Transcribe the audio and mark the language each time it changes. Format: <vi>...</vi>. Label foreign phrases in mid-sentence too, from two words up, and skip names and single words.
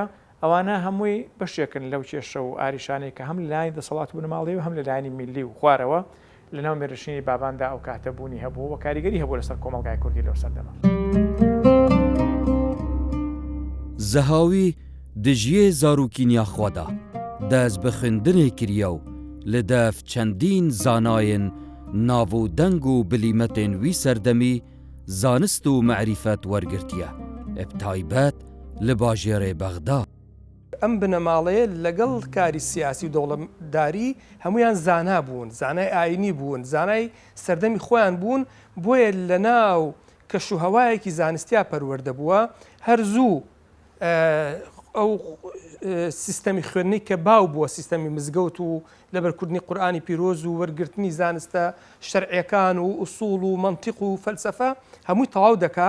<ckb>ئەوانە هەمووی بەشێکن لەو کێشە و ئاریشانەی کە هەم لە لایەنی دەسەڵات بوونەماڵی و هەم لە لایەنی میلی و خوارەوە لەناو میرنشینی باباندا ئەو کاتە بوونی هەبوو و کاریگەری هەبوو لەسەر کۆمەڵگای کوردی لەو سەردەما.</ckb> <ku>زەهاوی دژیێ زاروکینیا خۆدا دەست بە خوێندنێ کریە و li dev çendîn zanayên nav û deng û bilîmetên wî serdemî zanist û mecrifet wergirtiye, eb taybet li bajêrê Bexda.</ku> <ckb>ئەم بنەماڵەیە لەگەڵ کاری سیاسی و دەوڵەتداری هەمویان زانا بوون، زانای ئاینی بوون، زانای سەردەمی خۆیان بوون، بۆیە لە ناو کەشوهەوایەکی زانستیا پەروەردە بووە. هەر زوو ئەو سیستەمی خوێندنەی کە باو بووە سیستەمی مزگەوت و لەبەرکردنی قورئانی پیرۆز و وەرگرتنی زانستە شەرعیەکان و ئوسوڵ و مەنتیق و فەلسەفە هەمووی تەواو دەکا.</ckb>